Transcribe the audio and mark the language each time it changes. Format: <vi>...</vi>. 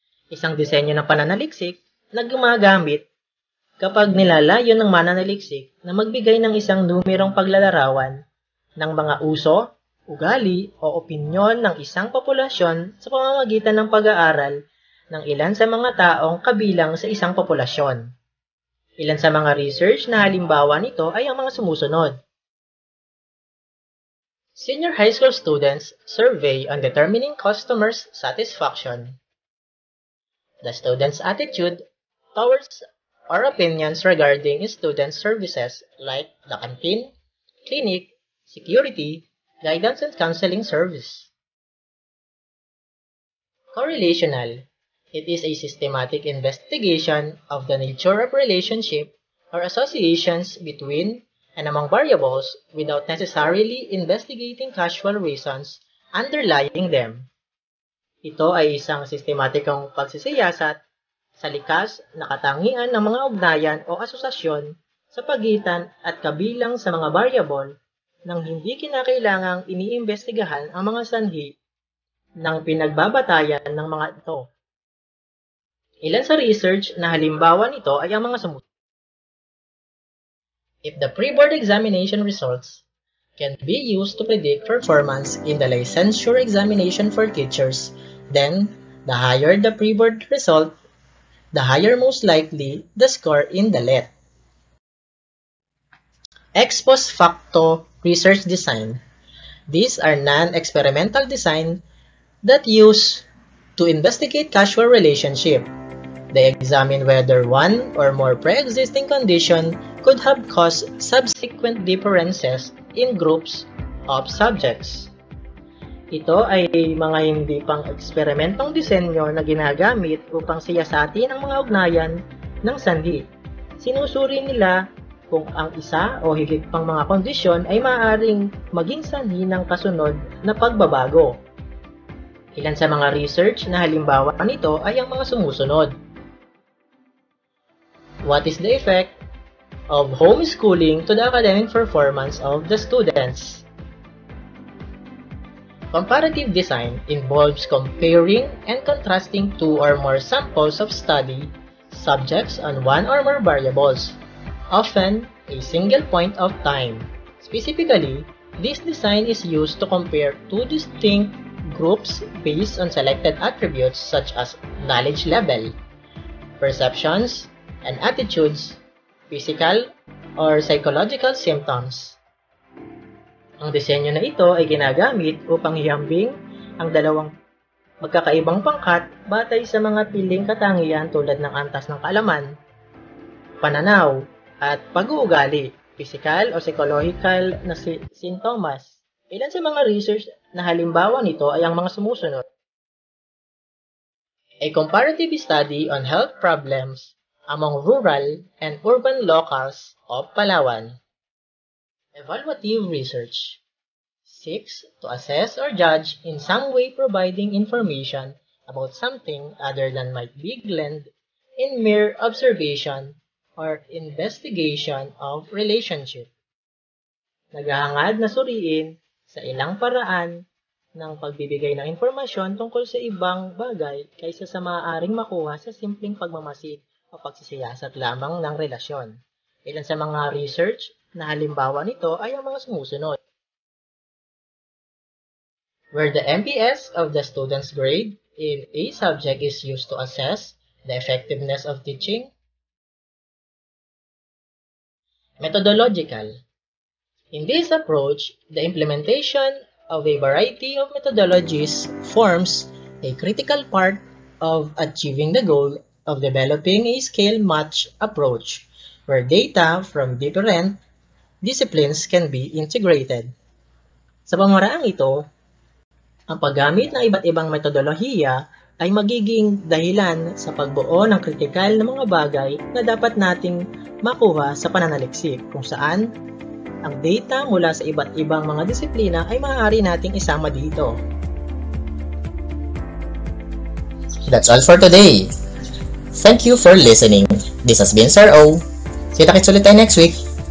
<tl>Isang disenyo ng pananaliksik na gumagamit kapag nilalayon ng mananaliksik na magbigay ng isang numerong paglalarawan ng mga uso, ugali o opinyon ng isang populasyon sa pamamagitan ng pag-aaral ng ilan sa mga taong kabilang sa isang populasyon. Ilan sa mga research na halimbawa nito ay ang mga sumusunod.</tl> <en>Senior high school students survey on determining customers' satisfaction. The students' attitude towards or opinions regarding student services like the canteen, clinic, security, guidance and counseling service. Correlational. It is a systematic investigation of the nature of relationship or associations between and among variables without necessarily investigating causal reasons underlying them.</en> <tl>Ito ay isang sistematikong pagsisiyasat sa likas na katangian ng mga ugnayan o asosasyon sa pagitan at kabilang sa mga variable nang hindi kinakailangang iniimbestigahan ang mga sanhi ng pinagbabatayan ng mga ito. Ilan sa research na halimbawa nito ay ang mga sumusunod.</tl> <en>If the pre-board examination results can be used to predict performance in the licensure examination for teachers, then the higher the pre-board result, the higher most likely the score in the LET. Ex post facto research design. These are non-experimental design that use to investigate causal relationship. They examine whether one or more pre-existing condition could have caused subsequent differences in groups of subjects.</en> <tl>Ito ay mga hindi pang eksperimentong disenyo na ginagamit upang siyasatin ang mga ugnayan ng sanhi. Sinusuri nila kung ang isa o higit pang mga kondisyon ay maaaring maging sanhi ng kasunod na pagbabago. Ilan sa mga research na halimbawa nito ay ang mga sumusunod.</tl> <en>What is the effect of homeschooling to the academic performance of the students? Comparative design involves comparing and contrasting two or more samples of study subjects on one or more variables, often a single point of time. Specifically, this design is used to compare two distinct groups based on selected attributes such as knowledge level, perceptions, and attitudes, physical or psychological symptoms.</en> <tl>Ang disenyo na ito ay ginagamit upang ihambing ang dalawang magkakaibang pangkat batay sa mga piling katangian tulad ng antas ng kaalaman, pananaw, at pag-uugali, physical o psychological na sintomas. Ilan sa mga research na halimbawa nito ay ang mga sumusunod.</tl> <en>A comparative study on health problems among rural and urban locals of Palawan. Evaluative research seeks to assess or judge in some way providing information about something other than might be gleaned in mere observation or investigation of relationship.</en> <tl>Naghahangad na suriin sa ilang paraan ng pagbibigay ng informasyon tungkol sa ibang bagay kaysa sa maaaring makuha sa simpleng pagmamasid o pagsisiyasat lamang ng relasyon. Ilan sa mga research na halimbawa nito ay ang mga sumusunod.</tl> <en>Where the MPS of the student's grade in a subject is used to assess the effectiveness of teaching. Methodological. In this approach, the implementation of a variety of methodologies forms a critical part of achieving the goal of developing a scale-match approach where data from different disciplines can be integrated.</en> <tl>Sa pamaraang ito, ang paggamit ng iba't ibang metodolohiya ay magiging dahilan sa pagbuo ng kritikal na mga bagay na dapat nating makuha sa pananaliksik kung saan ang data mula sa iba't ibang mga disiplina ay maaari nating isama dito.</tl> <en>That's all for today. Thank you for listening. This has been Sir O.</en> <tl>Kita-kits ulit tayo</tl> <en>next week.</en>